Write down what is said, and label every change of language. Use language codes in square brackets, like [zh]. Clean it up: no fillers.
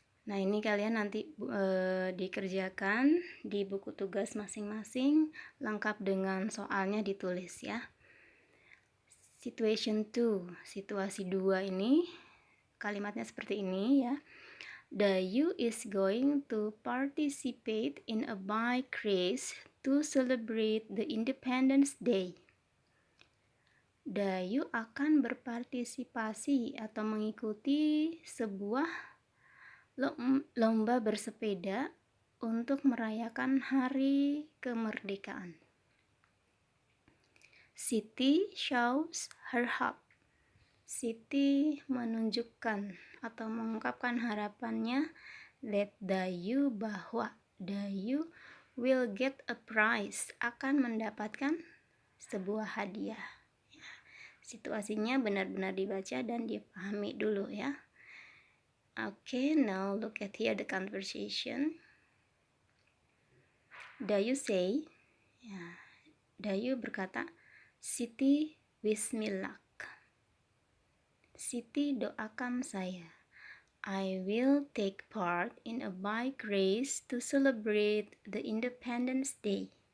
[id] Nah, ini kalian nanti dikerjakan di buku tugas masing-masing lengkap dengan soalnya ditulis ya. [en] Situation 2, [id] situasi 2 ini kalimatnya seperti ini ya. [en] Dayu is going to participate in a bike race to celebrate the Independence Day. [id] Dayu akan berpartisipasi atau mengikuti sebuah lomba bersepeda untuk merayakan hari kemerdekaan. [en] Siti shows her hope. [id] Siti menunjukkan atau mengungkapkan harapannya [en] that Dayu, [id] bahwa Dayu [en] will get a prize, [id] akan mendapatkan sebuah hadiah. Situasinya benar-benar dibaca dan dipahami dulu ya. [en] Okay, now look at here the conversation. Dayu say, ya, Dayu [id] berkata, [en] Siti wish me luck. [id] Siti doakan saya. [en] I will take part in a bike race to celebrate the Independence Day.